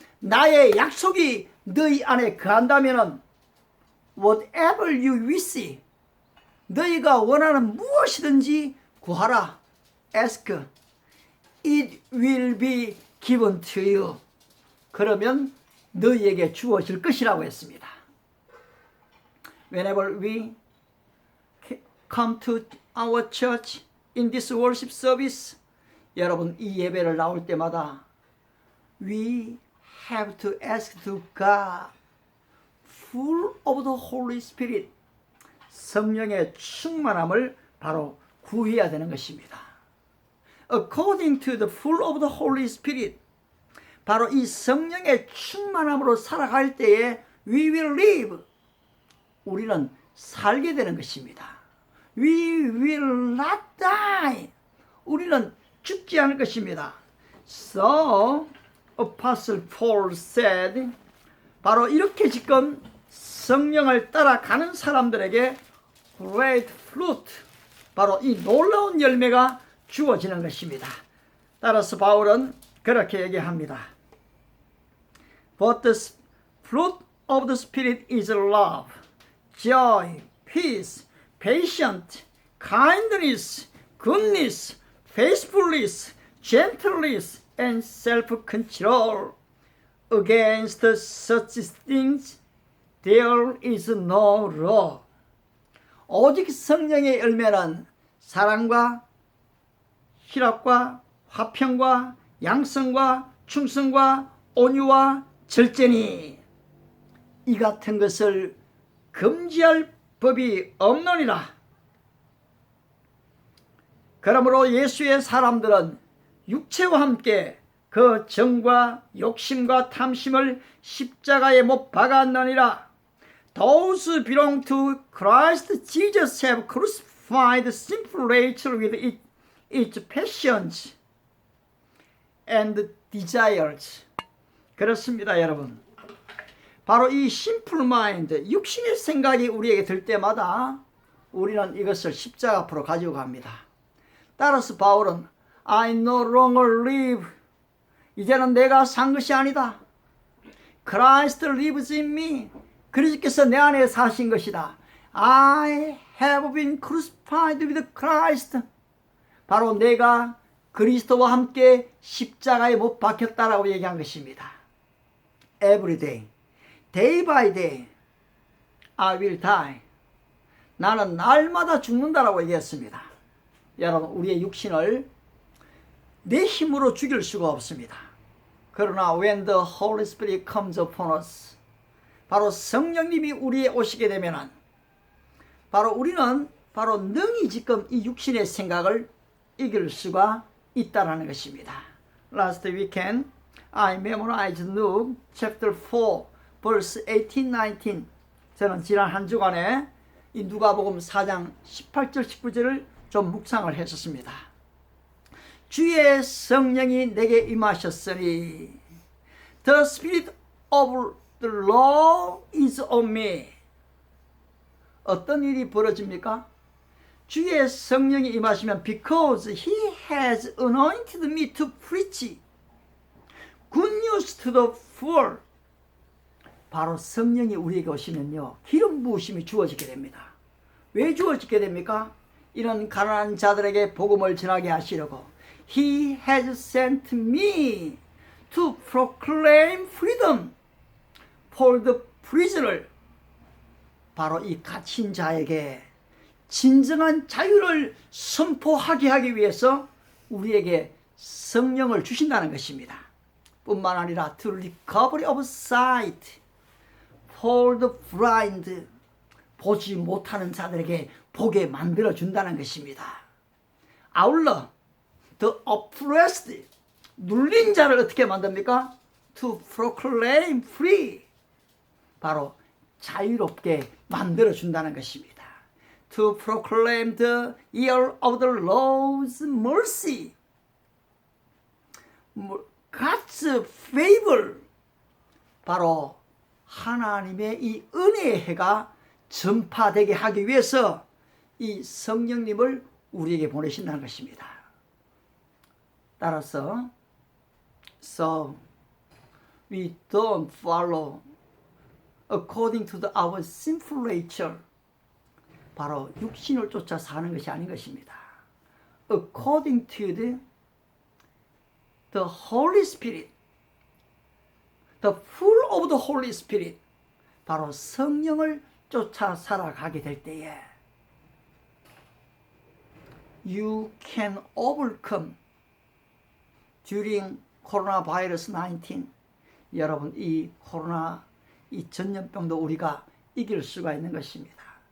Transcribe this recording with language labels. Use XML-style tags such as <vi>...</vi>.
<ko>나의 약속이 너희 안에 거한다면은</ko> <en>whatever you wish,</en> <ko>너희가 원하는 무엇이든지 구하라.</ko> <en>Ask, it will be given to you.</en> <ko>그러면 너희에게 주어질 것이라고 했습니다.</ko> <en>Whenever we come to our church in this worship service,</en> <ko>여러분 이 예배를 나올 때마다</ko> <en>we have to ask to God full of the Holy Spirit.</en> <ko>성령의 충만함을 바로 구해야 되는 것입니다.</ko> <en>According to the full of the Holy Spirit.</en> <ko>바로 이 성령의 충만함으로 살아갈 때에</ko> <en>we will live.</en> <ko>우리는 살게 되는 것입니다.</ko> <en>We will not die.</en> <ko>우리는 죽지 않을 것입니다.</ko> <en>So, Apostle Paul said,</en> <ko>바로 이렇게 지금 성령을 따라가는 사람들에게</ko> <en>great fruit,</en> <ko>바로 이 놀라운 열매가 주어지는 것입니다. 따라서 바울은 그렇게 얘기합니다.</ko> <en>But the fruit of the Spirit is love, joy, peace, patience, kindness, goodness, faithfulness, gentleness, and self-control. Against such things there is no law.</en> <ko>오직 성령의 열매는 사랑과 희락과 화평과 양성과 충성과 온유와 절제니 이 같은 것을 금지할 법이 없느니라. 그러므로 예수의 사람들은 육체와 함께 그 정과 욕심과 탐심을 십자가에 못 박았느니라.</ko> <en>Those who belong to Christ Jesus have crucified sinful nature with its passions and desires.</en> <ko>그렇습니다, 여러분. 바로 이 심플 마인드, 육신의 생각이 우리에게 들 때마다 우리는 이것을 십자가 앞으로 가지고 갑니다. 따라서 바울은</ko> <en>I no longer live.</en> <ko>이제는 내가 산 것이 아니다.</ko> <en>Christ lives in me.</en> <ko>그리스도께서 내 안에 사신 것이다.</ko> <en>I have been crucified with Christ.</en> <ko>바로 내가 그리스도와 함께 십자가에 못 박혔다라고 얘기한 것입니다.</ko> <en>Every day, day by day, I will die.</en> <ko>나는 날마다 죽는다라고 얘기했습니다. 여러분, 우리의 육신을 내 힘으로 죽일 수가 없습니다. 그러나</ko> <en>when the Holy Spirit comes upon us,</en> <ko>바로 성령님이 우리에 오시게 되면은 바로 우리는 바로 능히 지금 이 육신의 생각을 이길 수가 있다라는 것입니다.</ko> <en>Last weekend I memorized Luke chapter 4 verse 18-19.</en> <ko>저는 지난 한 주간에 이 누가복음 4장 18절 19절을 좀 묵상을 했었습니다. 주의 성령이 내게 임하셨으니</ko> <en>The Spirit of the Lord is on me.</en> <ko>어떤 일이 벌어집니까? 주의 성령이 임하시면</ko> <en>because He has anointed me to preach good news to the poor.</en> <ko>바로 성령이 우리에게 오시면요, 기름 부으심이 주어지게 됩니다. 왜 주어지게 됩니까? 이런 가난한 자들에게 복음을 전하게 하시려고.</ko> <en>He has sent me to proclaim freedom for the prisoner.</en> <ko>바로 이 갇힌 자에게 진정한 자유를 선포하게 하기 위해서 우리에게 성령을 주신다는 것입니다. 뿐만 아니라</ko> <en>to recovery of sight for the blind.</en> <ko>보지 못하는 자들에게 보게 만들어 준다는 것입니다. 아울러</ko> <en>the oppressed,</en> <ko>눌린 자를 어떻게 만듭니까?</ko> <en>to proclaim free.</en> <ko>바로 자유롭게 만들어 준다는 것입니다.</ko> <en>To proclaim the year of the Lord's mercy. God's favor.</en> <ko>바로 하나님의 이 은혜의 해가 전파되게 하기 위해서 이 성령님을 우리에게 보내신다는 것입니다. 따라서</ko> <en>So we don't follow according to our sinful nature.</en> <ko>바로 육신을 쫓아 사는 것이 아닌 것입니다.</ko> <en>According to the Holy Spirit, the full of the Holy Spirit.</en> <ko>바로 성령을 쫓아 살아가게 될 때에</ko> <en>you can overcome during coronavirus 19.</en> <ko>여러분, 이 코로나 이 전염병도 우리가 이길 수가 있는 것입니다.</ko>